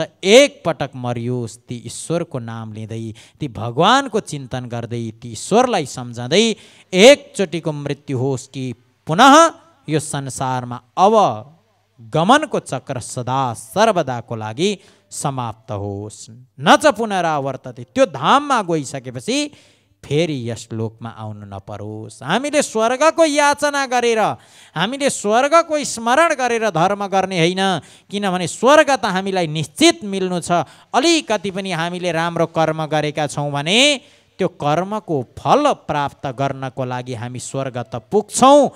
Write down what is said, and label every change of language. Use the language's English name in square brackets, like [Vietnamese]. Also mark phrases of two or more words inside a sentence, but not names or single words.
[Nepali] एक पटक मरियोस् ती ईश्वरको नाम लिँदै, ती भगवानको चिन्तन गर्दै, ती ईश्वरलाई सम्झँदै एकचोटिको मृत्यु होस् कि पुनः यो संसारमा अब गमनको चक्र सदा सर्वदाको लागि समाप्त होस्। [Sanskrit] न च पुनरावर्तते, [Nepali] त्यो धाममा गइसकेपछि फेरि यस लोकमा आउनु नपरोस्। हामीले स्वर्गको याचना गरेर, हामीले स्वर्गको स्मरण गरेर धर्म गर्ने होइन, किनभने स्वर्ग त हामीलाई निश्चित मिल्नु छ। अलिकति पनि हामीले राम्रो कर्म गरेका छौँ भने त्यो कर्मको फल प्राप्त गर्नको लागि हामी स्वर्ग त पुग्छौँ।